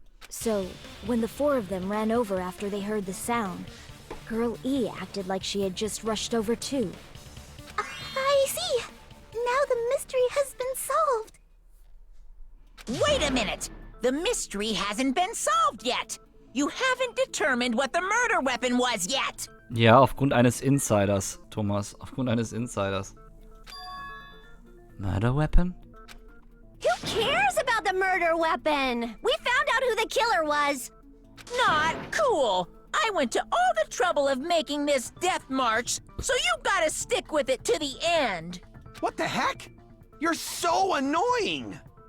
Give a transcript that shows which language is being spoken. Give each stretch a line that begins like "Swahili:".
English: So, when the 4 of them ran over after they heard the sound, Girl E acted like she had just rushed over too. I see. Now the mystery has been solved. Wait a minute! The mystery hasn't been solved yet! You haven't determined what the murder weapon was yet!
German: Ja, aufgrund eines Insiders, Thomas. Aufgrund eines Insiders.
English: Murder weapon? Who cares about the murder weapon? We found out who the killer was. Not cool! I went to all the trouble of making this death march, so you gotta stick with it to the end! What the heck? You're so annoying!